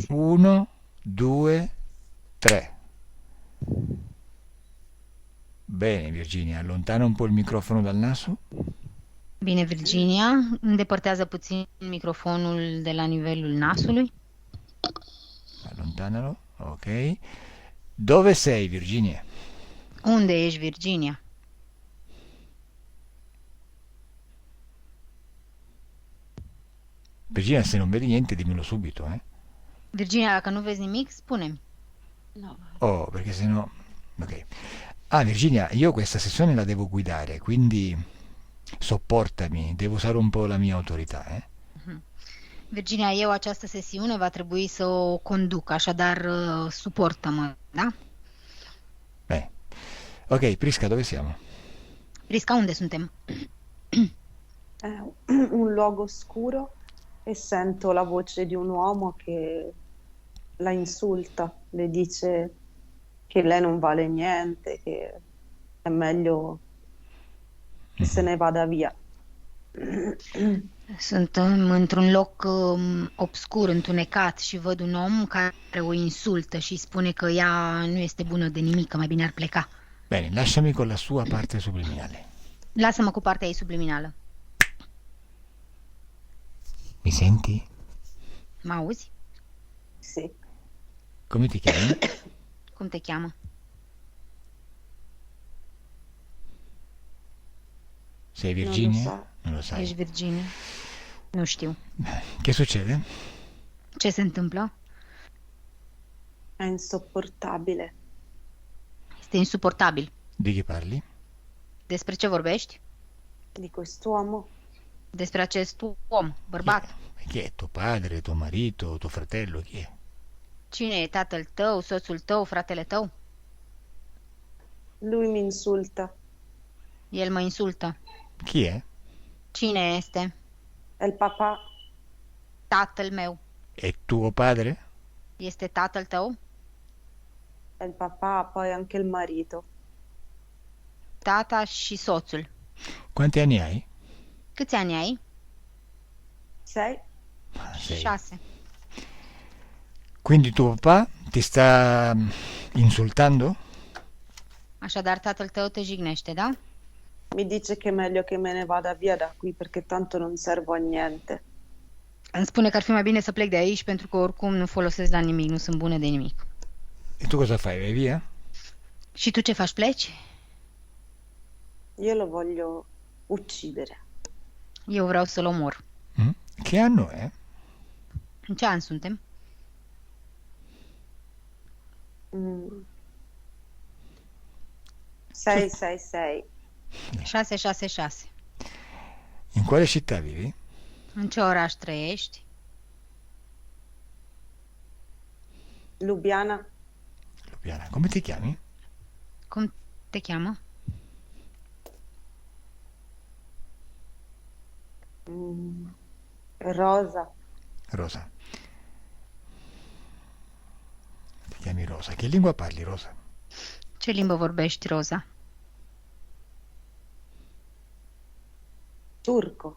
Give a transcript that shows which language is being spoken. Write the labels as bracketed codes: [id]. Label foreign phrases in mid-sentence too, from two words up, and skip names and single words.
[it] 1, 2, 3. Bene, Virginia, allontana un po' il microfono dal naso. [ro] Bine, Virginia, îndepărtează puțin microfonul de la nivelul nasului. [it] Allontanalo, ok. Dove sei, Virginia? [ro] Unde ești, Virginia? [it] Virginia, se non vedi niente, dimmelo subito, eh? [ro] Virginia, dacă nu vezi nimic, spune-mi. Nu. [it] Oh, perché sennò... Ok. Ah, Virginia, io questa sessione la devo guidare, quindi sopportami, devo usare un po' la mia autorità, eh? [ro] Virginia, eu această sesiune va trebui să o conduc, așadar suportă-mă, da? [it] Bene. Ok, Prisca, dove siamo? [ro] Prisca, unde suntem? [it] È un luogo scuro e sento la voce di un uomo che la insulta, le dice che lei non vale niente, che è meglio che se ne vada via. [ro] Suntem într-un loc obscur, întunecat și văd un om care o insultă și spune că ea nu este bună de nimic, că mai bine ar pleca. [it] Bene, lasciami con la sua parte subliminale. [ro] Lasă-mă cu partea ei subliminală. [it] Mi senti? [ro] Mă auzi? [it] Sì, Come ti chiami? [ro] Cum te cheamă? [it] Sei Virginia? so. Non lo sai. [ro] Ești Virginia? Nu știu. [it] Che succede? [ro] Ce se întâmplă? [it] è insopportabile. [ro] Este insuportabil. [it] Di chi parli? [ro] Despre ce vorbești? [it] Di quest'uomo [ro] Despre acest om, bărbat. [it] Chi è? Tuo padre, tuo marito, tuo fratello? Chi è? [ro] Cine e tatăl tău, soțul tău, fratele tău? [it] lui mi insulta, [ro] El mă insultă. [it] Chi è? [ro] Cine este? [it] è il papà, [ro] Tatăl meu. [it] È tuo padre? [ro] Este tatăl tău? [it] è il papà, poi anche il marito. [ro] Tata și soțul. [it] Quanti anni hai? [ro] Câți ani ai? [it] 6? Sei. 6. Quindi tuo papà ti sta insultando? [ro] Așadar, tatăl tău te jignește, da? [it] Mi dice che è meglio che me ne vada via da qui perché tanto non servo a niente. [ro] Îmi spune că ar fi mai bine să plec de aici pentru că oricum nu folosesc la nimic, nu sunt bună de nimic. [it] E tu cosa fai? Vai via? [ro] Și tu ce faci, pleci? [it] Io lo voglio uccidere. [ro] Eu vreau să-l omor. [it] Che anno è? [ro] În ce an suntem? Mm. [it] 666. 666. In quale città vivi? [ro] În ce oraș trăiești? [it] Lubiana, Lubiana. Come ti chiami? [ro] Cum te cheamă? [it] Rosa, Rosa. Ti chiami Rosa. Che lingua parli, Rosa? [ro] Ce limbă vorbești, Roza? [it] turco.